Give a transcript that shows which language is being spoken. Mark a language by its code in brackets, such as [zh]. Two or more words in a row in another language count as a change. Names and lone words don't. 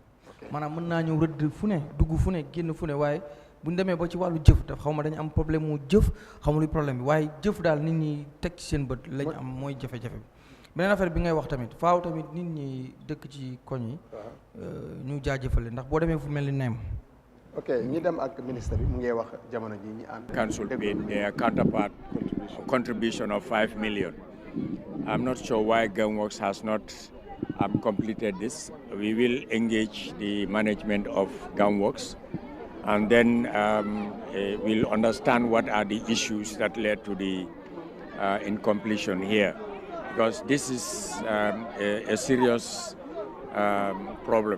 [wo] maanaam mën naa ñëw rëdd fu ne dugg fu ne génn fu ne waaye bu ñu demee ba ci wàllu jëf daf xaw ma dañu am problème mu jëf xamu luy problème bi waaye jëf daal nit ñi teg ci seen bët lañ am mooy jafe-jafe bi beneen affaire bi ngay wax tamit faaw tamit nit ñi dëkk ci koñ yi ñu jaajëfale ndax boo demee fu mel ni neem ok ñi dem ak ministre bi mu ngi wax jamono ji ñi ànd [en] council paid their counterpart contribution of 5 million. I'm not sure why Gunworks has not completed this. We will engage the management of Gunworks and then we'll understand what are the issues that led to the incompletion here, because this is a serious problem.